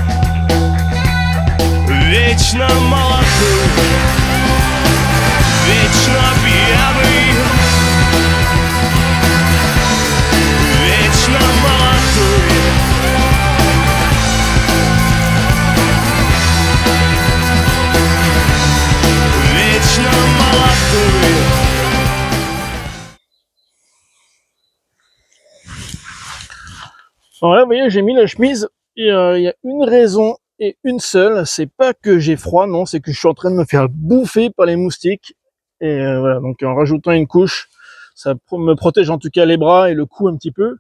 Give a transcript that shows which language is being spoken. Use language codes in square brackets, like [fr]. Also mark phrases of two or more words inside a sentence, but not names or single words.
[ru] Вечно молодой, вечно пьяный. Вечно молодой. Вечно молодой. [fr] Alors là, vous voyez, j'ai mis la chemise et il y a une raison et une seule, c'est pas que j'ai froid, non, c'est que je suis en train de me faire bouffer par les moustiques. Et voilà, donc en rajoutant une couche, ça me protège en tout cas les bras et le cou un petit peu.